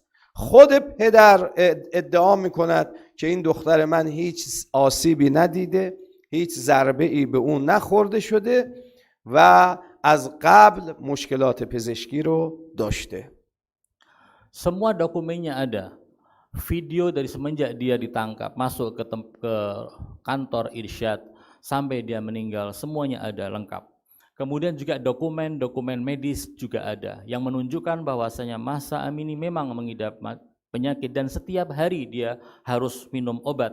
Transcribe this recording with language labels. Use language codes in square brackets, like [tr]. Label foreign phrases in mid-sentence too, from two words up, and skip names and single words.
[fa] خود پدر ادعا میکند که این دختر من هیچ آسیبی ندیده، هیچ ضربه ای به اون نخورده شده و از قبل مشکلات پزشکی رو داشته. [id] Semua dokumennya ada. Video dari semenjak dia ditangkap, masuk ke kantor irsyad, sampai dia meninggal, semuanya ada lengkap. Kemudian juga dokumen medis juga ada, yang menunjukkan bahwasanya Mahsa Amini memang mengidap penyakit dan setiap hari dia harus minum obat.